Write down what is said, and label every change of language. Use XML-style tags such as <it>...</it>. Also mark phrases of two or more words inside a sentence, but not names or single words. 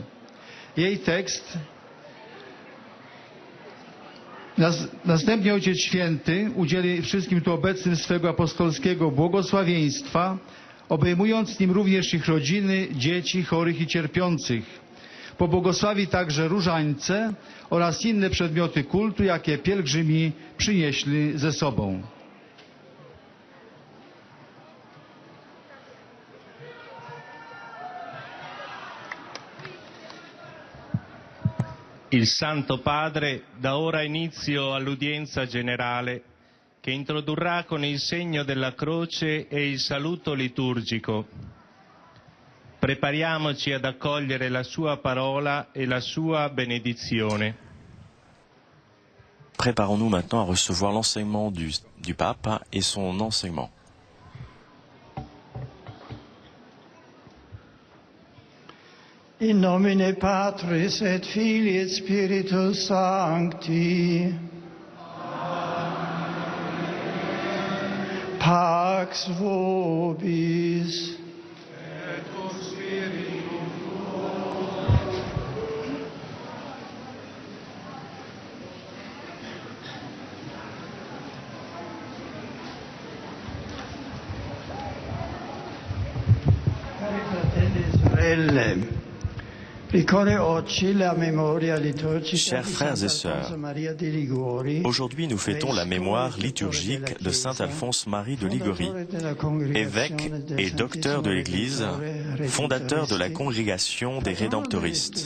<pl>Jej tekst następnie Ojciec Święty udzieli wszystkim tu obecnym swego apostolskiego błogosławieństwa, obejmując nim również ich rodziny, dzieci, chorych i cierpiących. Pobłogosławi także różańce oraz inne przedmioty kultu, jakie pielgrzymi przynieśli ze sobą.</pl> <it>Il Santo Padre dà ora inizio all'udienza generale che introdurrà con il segno della croce e il saluto liturgico. Prepariamoci ad accogliere la sua parola e la sua benedizione.</it> <fr>Préparons-nous maintenant à recevoir l'enseignement du pape et son enseignement.</fr> <la>In nomine Patris et Filii et Spiritus Sancti. Pax vobis. Et cum spiritu tuo.</la> <it>Cari fratelli e sorelle,</it> <fr>Chers frères et sœurs, aujourd'hui nous fêtons la mémoire liturgique de Saint Alphonse Marie de Liguori, évêque et docteur de l'Église, fondateur de la congrégation des Rédemptoristes.</fr>